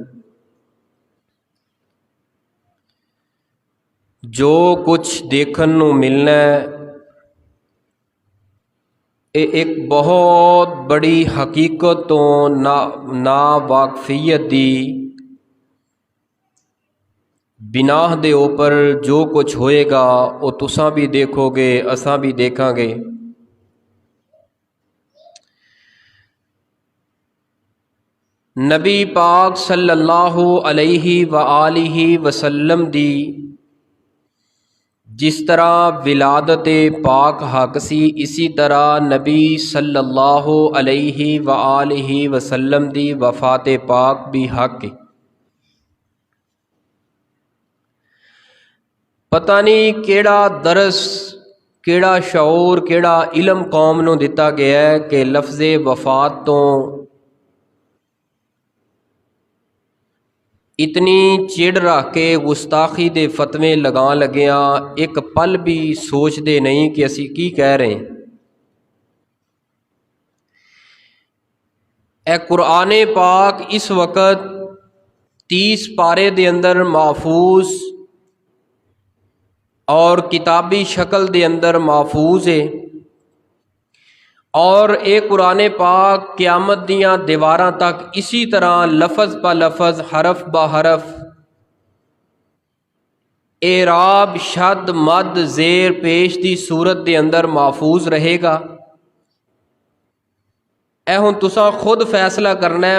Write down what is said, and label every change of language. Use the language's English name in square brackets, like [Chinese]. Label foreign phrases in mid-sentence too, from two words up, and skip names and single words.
[Punjabi] جو کچھ دیکھن نوں ملنا ہے، یہ ایک بہت بڑی حقیقت تو ناواقفیت دی بناء دے اوپر جو کچھ ہوئے گا وہ تساں بھی دیکھو گے، اساں بھی دیکھاں گے. نبی پاک [Arabic] صلى الله عليه وآله وسلم [Punjabi] دی جس طرح ولادت پاک حق سی، اسی طرح نبی [Arabic] صلى الله عليه وآله وسلم [Punjabi] دی وفات پاک بھی حق ہے. پتہ نہیں کہڑا درس، کہڑا شعور، کہڑا علم قوم نوں دتا گیا ہے کہ لفظِ وفات توں اتنی چڑ رکھ کے گستاخی دے فتوے لگا لگیا، ایک پل بھی سوچتے نہیں کہ اسی کی کہہ رہے ہیں. اے قرآن پاک اس وقت 30 پارے دے اندر محفوظ اور کتابی شکل دے اندر محفوظ ہے, اور یہ قرآن پاک قیامت دیاں دیواراں تک اسی طرح لفظ بہ لفظ، حرف بہ حرف، اعراب، شد، مد، زیر، پیش دی صورت دے اندر محفوظ رہے گا. اے ہن تساں خود فیصلہ کرنا ہے.